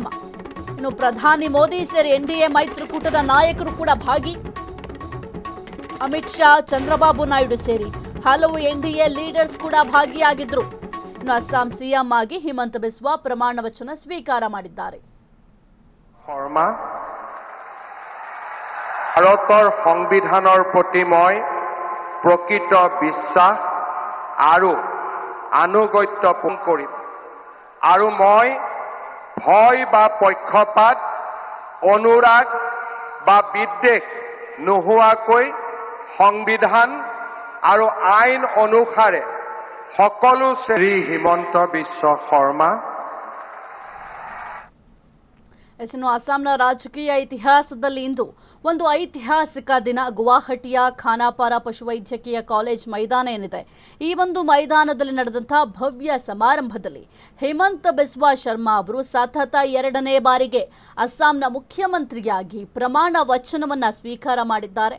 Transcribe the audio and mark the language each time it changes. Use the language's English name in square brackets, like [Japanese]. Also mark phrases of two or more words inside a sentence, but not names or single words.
[Kannada] ಇನ್ನು ಪ್ರಧಾನಿ ಮೋದಿ ಸೇರಿ ಎನ್ಡಿಎ ಮೈತ್ರಿಕೂಟದ ನಾಯಕರು ಕೂಡ ಭಾಗಿ. ಅಮಿತ್ ಶಾ, ಚಂದ್ರಬಾಬು ನಾಯ್ಡು ಸೇರಿ ಹಲವು ಎನ್ಡಿಎ ಲೀಡರ್ಸ್ ಕೂಡ ಭಾಗಿಯಾಗಿದ್ರು. ಇನ್ನು ಅಸ್ಸಾಂ ಸಿಎಂ ಆಗಿ ಹಿಮಂತ ಬಿಸ್ವಾ ಪ್ರಮಾಣ ವಚನ ಸ್ವೀಕಾರ ಮಾಡಿದ್ದಾರೆ. [Assamese] ভাৰতৰ সংবিধানৰ প্ৰতি মই প্ৰকৃত বিশ্বাস আৰু আনুগত্য পূৰণ কৰিম আৰু মই ভয় বা পক্ষপাত, অনুৰাগ বা বিদ্বেষ নোহোৱাকৈ সংবিধান আৰু আইন অনুসাৰে সকলো শ্ৰী হিমন্ত বিশ্ব শৰ্মা [Kannada] ಇನ್ನು ಅಸ್ಸಾಂನ ರಾಜಕೀಯ ಇತಿಹಾಸದಲ್ಲಿ ಇಂದು ಒಂದು ಐತಿಹಾಸಿಕ ದಿನ. ಗುವಾಹಟಿಯ ಖಾನಾಪುರ ಪಶುವೈದ್ಯಕೀಯ ಕಾಲೇಜ್ ಮೈದಾನ ಏನಿದೆ, ಈ ಒಂದು ಮೈದಾನದಲ್ಲಿ ನಡೆದಂತಹ ಭವ್ಯ ಸಮಾರಂಭದಲ್ಲಿ ಹಿಮಂತ ಬಿಸ್ವಾ ಶರ್ಮಾ ಅವರು ಸತತ 2ನೇ ಬಾರಿಗೆ ಅಸ್ಸಾಂನ ಮುಖ್ಯಮಂತ್ರಿಯಾಗಿ ಪ್ರಮಾಣ ವಚನವನ್ನ ಸ್ವೀಕಾರ ಮಾಡಿದ್ದಾರೆ.